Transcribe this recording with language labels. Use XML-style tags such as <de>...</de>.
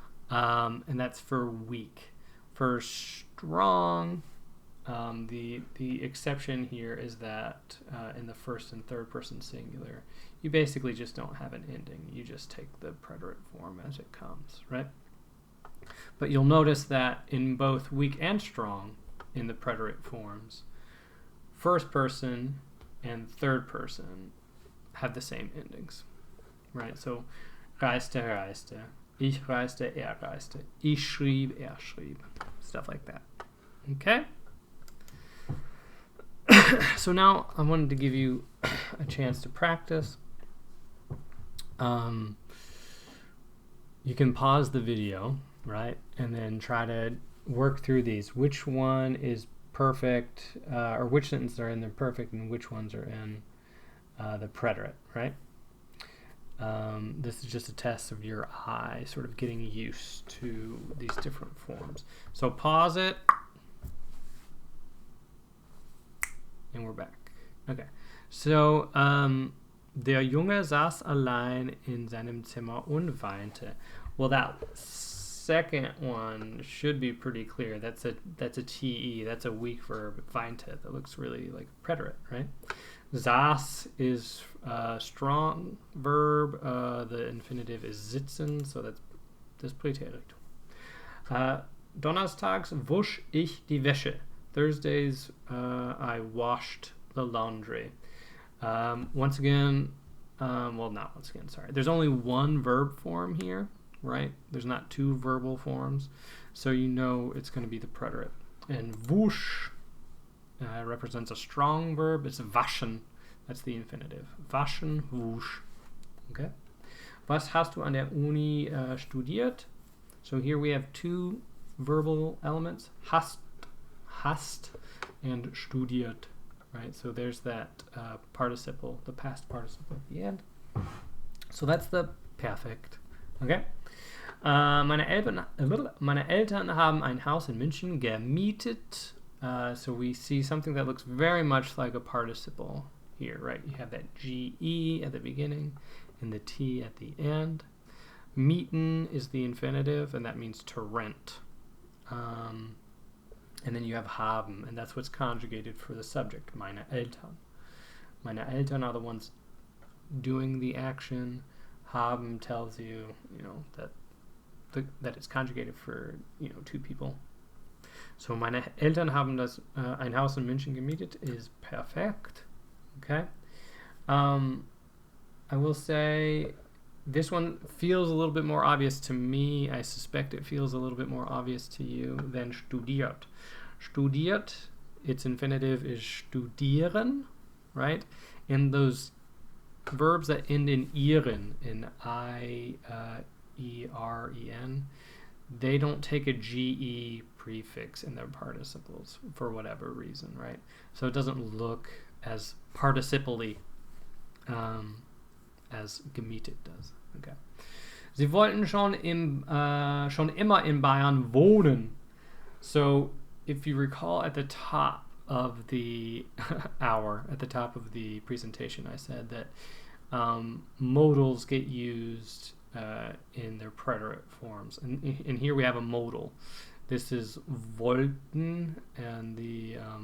<en>And that's for weak. For strong, the exception here is that in the first and third person singular, you basically just don't have an ending. You just take the preterite form as it comes, right? But you'll notice that in both weak and strong, in the preterite forms, first person and third person have the same endings, right?</en> <de>So reiste, reiste, ich reiste, reiste, ich schrieb, schrieb,</de> <en>stuff like that. Okay? So now I wanted to give you a chance to practice. You can pause the video, right? And then try to work through these. Which one is perfect, or which sentences are in the perfect and which ones are in the preterite, right? This is just a test of your eye, sort of getting used to these different forms. So pause it. And we're back. Okay.</en> <de>So, der Junge saß allein in seinem Zimmer und weinte.</de> <en>Well, that second one should be pretty clear. That's a TE. That's a weak verb, weinte. That looks really like preterite, right? Saß is a strong verb. The infinitive is sitzen, so that's das Preterit.</en> <de>Donnerstags wusch ich die Wäsche.</de> <en>Thursdays, I washed the laundry. Once again, well, not once again, sorry. There's only one verb form here, right? There's not two verbal forms, so you know it's going to be the preterite. And wusch represents a strong verb. It's waschen. That's the infinitive.</en> <de>Waschen, wusch. Okay. Was hast du an der Uni studiert?</de> <en>So here we have two verbal elements. Hast and studiert, right? So there's that participle, the past participle at the end. So that's the perfect. Okay.</en> <de>Meine Eltern haben ein Haus in München gemietet.</de> <en>So we see something that looks very much like a participle here, right? You have that GE at the beginning and the T at the end. Mieten is the infinitive, and that means to rent. And then you have haben, and that's what's conjugated for the subject,</en> <de>meine Eltern. Meine Eltern</de> <en>are the ones doing the action. Haben tells you, that it's conjugated for, two people.</en> <de>So meine Eltern haben ein Haus in München gemietet is perfekt.</de> <en>Okay. I will say this one feels a little bit more obvious to me. I suspect it feels a little bit more obvious to you than studiert. Studiert, its infinitive is studieren, right? And those verbs that end in ieren, in I-E-R-E-N, they don't take a GE prefix in their participles for whatever reason, right? So it doesn't look as participle-y as gemietet does. Okay.</en> <de>Sie wollten schon immer in Bayern wohnen.</de> <en>So if you recall at the top of the hour, at the top of the presentation, I said that modals get used in their preterite forms. And here we have a modal. This is wollten, and the</en>